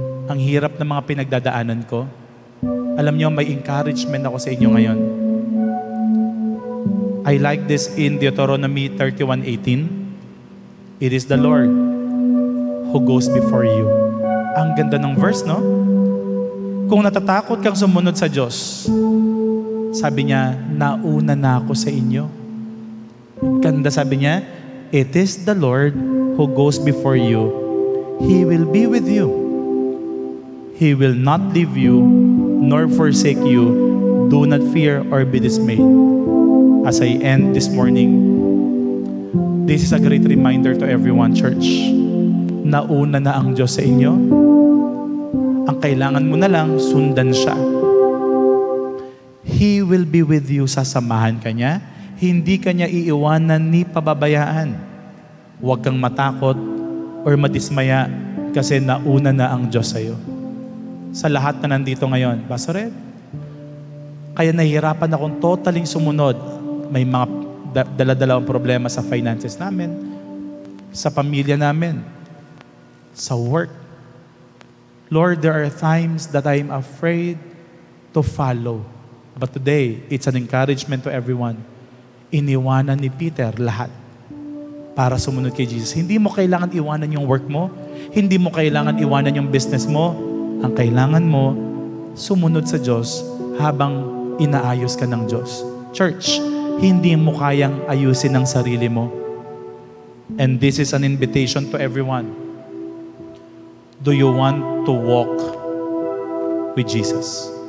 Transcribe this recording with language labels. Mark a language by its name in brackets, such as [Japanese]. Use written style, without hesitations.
[Filipino] Ang hirap ng mga pinagdadaanan ko. Alam niyo, may encouragement ako sa inyo ngayon. [English] I like this in Deuteronomy 31:18. It is the Lord who goes before you. [Filipino] Ang ganda ng verse, no? Kung natatakot kang sumunod sa Diyos, sabi niya, nauna na ako sa inyo. Ganda, sabi niya, [English] it is the Lord who goes before you. He will be with you. He will not leave you nor forsake you. Do not fear or be dismayed. As I end this morning, this is a great reminder to everyone, church. [Filipino] Nauna na ang Diyos sa inyo. Ang kailangan mo na lang, sundan siya. [English] He will be with you, [Filipino] sasamahan ka niya. Hindi ka niya iiwanan ni pababayaan. Huwag kang matakot or madismaya kasi nauna na ang Diyos sa iyo. Sa lahat na nandito ngayon, Pastor Ed, kaya nahihirapan akong totaling sumunod. May mga dala-dalawang problema sa finances namin, sa pamilya namin, sa work. [English] Lord, there are times that I am afraid to follow. But today, it's an encouragement to everyone. [Filipino] Iniwanan ni Peter lahat para sumunod kay Jesus. Hindi mo kailangan iwanan yung work mo. Hindi mo kailangan iwanan yung business mo. Ang kailangan mo, sumunod sa Diyos habang inaayos ka ng Diyos. Church, hindi mo kayang ayusin ang sarili mo. [English] And this is an invitation to everyone. Do you want to walk with Jesus?